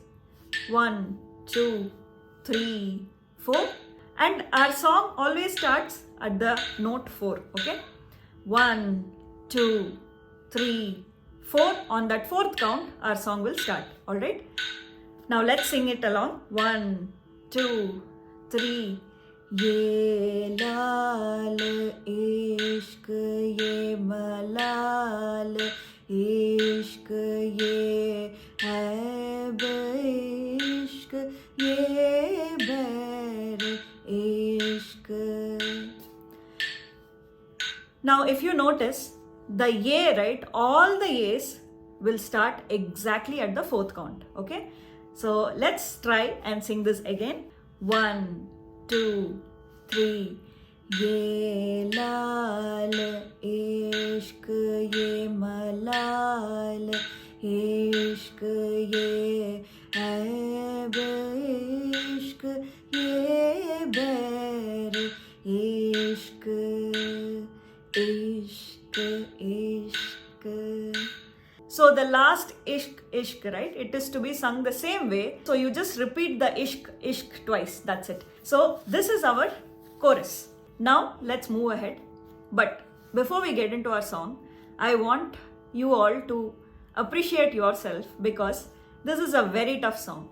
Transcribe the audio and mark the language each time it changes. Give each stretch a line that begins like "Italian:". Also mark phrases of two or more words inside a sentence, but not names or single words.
English: 1, 2, 3, 4. And our song always starts at the note 4. Okay. 1, 2, 3, 4. On that 4th count, our song will start. Alright? Now let's sing it along. 1, 2, 3.
Hindi: ये लाल इश्क़, ये मलाल इश्क़, ये अब इश्क़, ये बैर इश्क़.
English: Now if you notice, the ye, right, all the ye's will start exactly at the 4th count, okay? So let's try and sing this again. 1, 2, 3.
Hindi: ये लाल इश्क़, ये मलाल इश्क़, ये अब इश्क़, ये बैर इश्क़. इश्क़, इश्क़.
English: So the last
Hindi: इश्क़, इश्क़,
English: right? It is to be sung the same way. So you just repeat the
Hindi: इश्क़, इश्क़
English: twice. That's it. So this is our chorus. Now let's move ahead. But before we get into our song, I want you all to appreciate yourself because this is a very tough song.